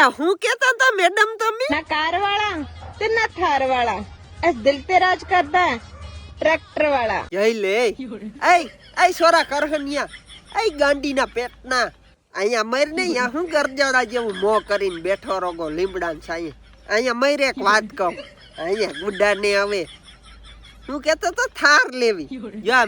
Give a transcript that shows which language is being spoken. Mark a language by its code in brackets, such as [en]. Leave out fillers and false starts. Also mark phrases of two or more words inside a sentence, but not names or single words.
[gu] હું કેતા હતા મેડમ તમે [pa] ਨਾ ਕਾਰ ਵਾਲਾ ਤੇ ਨਾ ਥਾਰ ਵਾਲਾ ਐਸ ਦਿਲ ਤੇ ਰਾਜ ਕਰਤਾ ਹੈ ਟ੍ਰੈਕਟਰ ਵਾਲਾ [gu] જઈ લે એ સોરા કરહનિયા એ ગાંડીના પેટના અહીંયા મર ને અહીંયા હું ગરજાડા જેવું મોં કરીને બેઠો રોગો લીમડાન સાંયે અહીંયા મર એક વાત કહું અહીંયા ગુડા ને આવે હું કેતો તો થાર લેવી જો આ